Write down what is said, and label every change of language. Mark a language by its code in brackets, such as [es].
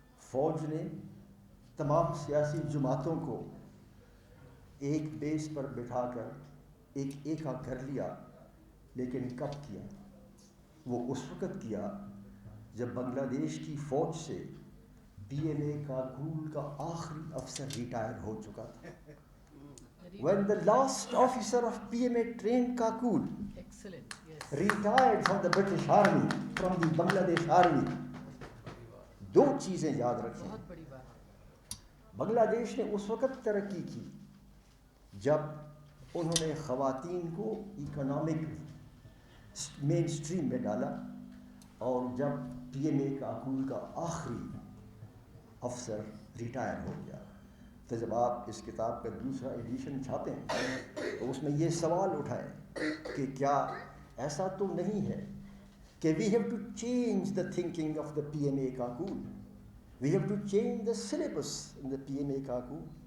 [ur] فوج نے تمام سیاسی جماعتوں کو ایک بیس پر بٹھا کر ایک ایکا کر لیا, لیکن کب کیا؟ وہ اس وقت کیا جب بنگلہ دیش کی فوج سے BMA کاکول کا آخری افسر ریٹائر ہو چکا تھا. [en] When the last officer of BMA trained Kakul retired from the British Army, from the Bangladesh Army, [ur] دو چیزیں یاد رکھیں. بنگلہ دیش نے اس وقت ترقی کی جب انہوں نے خواتین کو اکنامک مین اسٹریم میں ڈالا، اور جب پی ایم اے کاکول کا آخری افسر ریٹائر ہو گیا، تو جب آپ اس کتاب کا دوسرا ایڈیشن چھاپیں تو اس میں یہ سوال اٹھائیں کہ کیا ایسا تو نہیں ہے کہ [en] We have to change the thinking of the P M A Kakul, we have to change the syllabus in the P M A Kakul.